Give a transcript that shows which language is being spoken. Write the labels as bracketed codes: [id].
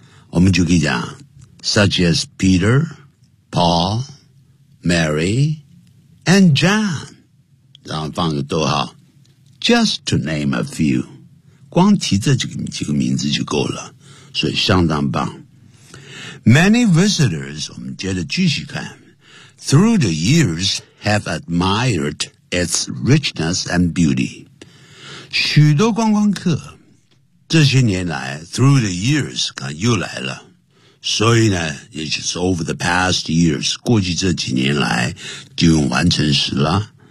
[zh] 我们就可以讲 , [en] such as Peter, Paul, Mary, and John. [zh] 然后放个逗号 , [en] just to name a few. [zh] 光提这几个名字就够了所以相当棒。 [en] Many visitors, [zh] 我们接着继续看 [en] through the years have admired its richness and beauty. [zh] 许多观光客这些年来 [en] through the years, [zh] 看又来了。所以呢也就是 [en] over the past years, [zh] 过去这几年来就用完成时了。